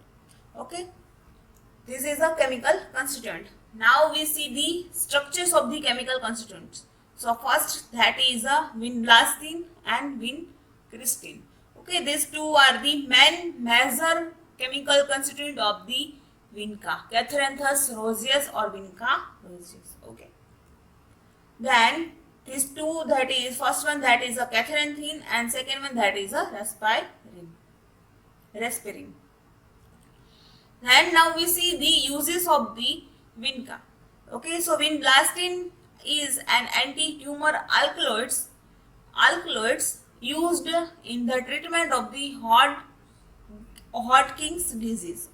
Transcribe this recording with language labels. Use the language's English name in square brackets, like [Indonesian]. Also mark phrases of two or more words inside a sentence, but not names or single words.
[English] Okay, this is a chemical constituent. Now we see the structures of the chemical constituents. So first that is a vinblastine and vincristine. Okay, these two are the main major chemical constituent of the vinca, Catharanthus roseus or vinca roseus. Okay. Then these two, that is first one that is a catharanthine and second one that is a rasparin. And now we see the uses of the vinca. Okay, so vinblastine is an anti-tumor alkaloids used in the treatment of the Hodgkin's disease.